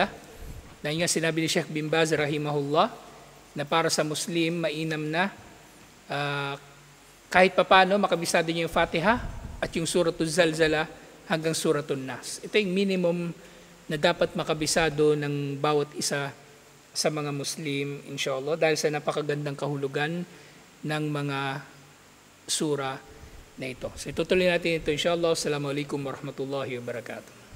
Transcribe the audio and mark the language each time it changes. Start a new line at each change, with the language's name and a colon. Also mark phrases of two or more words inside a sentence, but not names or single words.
Filipino: Na nga sinabi ni Sheikh bin Baz rahimahullah na para sa Muslim mainam na kahit papano makabisado niya yung Fatiha at yung Suratul Zalzalah hanggang Suratul Nas. Ito yung minimum na dapat makabisado ng bawat isa sa mga Muslim, inshallah, dahil sa napakagandang kahulugan ng mga sura na ito. So itutuloy natin ito, inshallah.
Arabic: السلام عليكم ورحمة الله وبركاته.